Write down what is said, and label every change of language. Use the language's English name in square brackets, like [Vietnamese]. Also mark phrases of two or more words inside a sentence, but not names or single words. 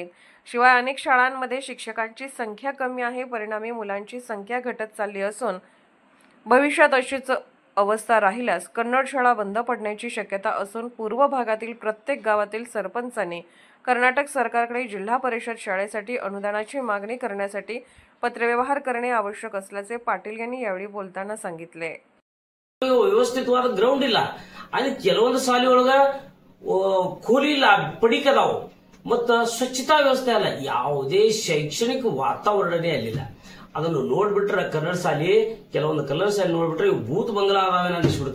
[Marathi] शिवाय अनेक शाळांमध्ये शिक्षकांची संख्या कमी आहे, परिणामी मुलांची संख्या घटत चालली असून भविष्यात अशीच अवस्था राहिल्यास कन्नड शाळा बंद पडण्याची शक्यता असून पूर्व भागातील प्रत्येक गावातील सरपंचांनी कर्नाटक सरकारकडे जिल्हा परिषद शाळेसाठी अनुदानाची मागणी करण्यासाठी पत्रव्यवहार करणे आवश्यक असल्याचे पाटील यांनी यावेळी बोलताना सांगितले। [Kannada] ವ್ಯವಸ್ಥಿತವಾದ ಗ್ರೌಂಡ್ ಇಲ್ಲ, ಅಲ್ಲಿ ಕೆಲವೊಂದು ಶಾಲೆಯೊಳಗ ಖೋಲಿ ಇಲ್ಲ, ಪಡಿಕದಾವು, ಮತ್ತು ಸ್ವಚ್ಛತಾ ವ್ಯವಸ್ಥೆ ಅಲ್ಲ, ಯಾವುದೇ ಶೈಕ್ಷಣಿಕ ವಾತಾವರಣನೇ ಅಲ್ಲಿಲ್ಲ। ಅದನ್ನು ನೋಡ್ಬಿಟ್ರೆ ಕನ್ನಡ ಶಾಲೆ, ಕೆಲವೊಂದು ಕನ್ನಡ ಶಾಲೆ ನೋಡ್ಬಿಟ್ರೆ ಭೂತ ಬಂಗಲಾ ಅದಾವೇನ ಅನಿಸ್ಬಿಡ್ತು।